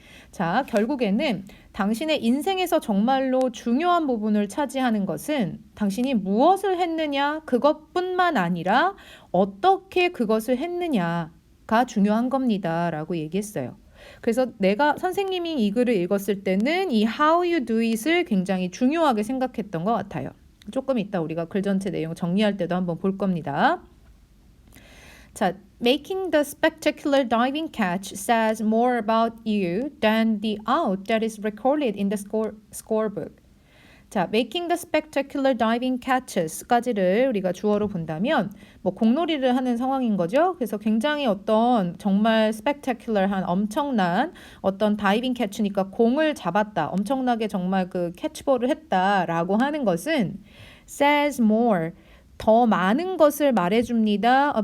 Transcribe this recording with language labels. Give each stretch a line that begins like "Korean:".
Korean: 자, 결국에는 당신의 인생에서 정말로 중요한 부분을 차지하는 것은 당신이 무엇을 했느냐 그것뿐만 아니라 어떻게 그것을 했느냐가 중요한 겁니다 라고 얘기했어요. 그래서 내가 선생님이 이 글을 읽었을 때는 이
English: how you do it
Korean: 을 굉장히 중요하게 생각했던 것 같아요. 조금 이따 우리가 글 전체 내용 정리할 때도 한번 볼 겁니다.
English: 자, making the spectacular diving catch says more about you than the out that is recorded in the scorebook.
Korean: 자,
English: making the spectacular diving catches
Korean: 까지를 우리가 주어로 본다면 뭐 공놀이를 하는 상황인 거죠. 그래서 굉장히 어떤 정말 spectacular한 엄청난 어떤 다이빙 캐치니까 공을 잡았다. 엄청나게 정말 그 캐치볼을 했다라고 하는 것은
English: says more
Korean: 더 많은 것을 말해줍니다.